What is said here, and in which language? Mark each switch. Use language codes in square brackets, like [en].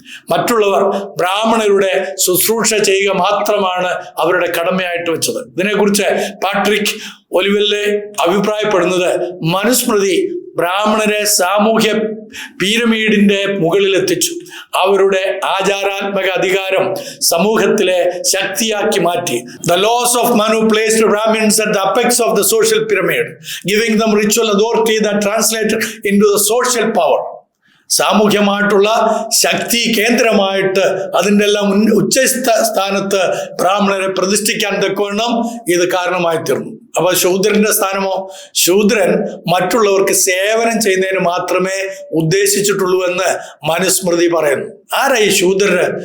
[ml] മറ്റുള്ളവർ ബ്രാഹ്മണരുടെ ശുശ്രൂഷ ചെയ്യുക മാത്രമാണ് അവരുടെ കടമയായിട്ട് വെച്ചത്. ഇതിനെക്കുറിച്ച് പാട്രിക് ഒലിവെല്ലെ അഭിപ്രായപ്പെടുന്നത്, മനുസ്മൃതി ബ്രാഹ്മണരെ സാമൂഹ്യ പിരമിഡിന്റെ മുകളിലെത്തിച്ചു. അവരുടെ ആചാരാത്മക അധികാരം സമൂഹത്തിലെ ശക്തിയാക്കി മാറ്റി. [en] The laws of Manu placed Brahmins at the apex of the social pyramid, giving them ritual authority that translated into the social power. [ml] സാമൂഹ്യമായിട്ടുള്ള ശക്തി കേന്ദ്രമായിട്ട് അതിൻ്റെ എല്ലാം ഉച്ചസ്ഥാനത്ത് ബ്രാഹ്മണരെ പ്രതിഷ്ഠിക്കാൻ തക്കവണ്ണം ഇത് കാരണമായി തീർന്നു. അപ്പൊ ശൂദ്രന്റെ സ്ഥാനമോ? ശൂദ്രൻ മറ്റുള്ളവർക്ക് സേവനം ചെയ്യുന്നതിന് മാത്രമേ ഉദ്ദേശിച്ചിട്ടുള്ളൂ എന്ന് മനുസ്മൃതി പറയുന്നു. ആരാ ഈ ശൂദ്രര്?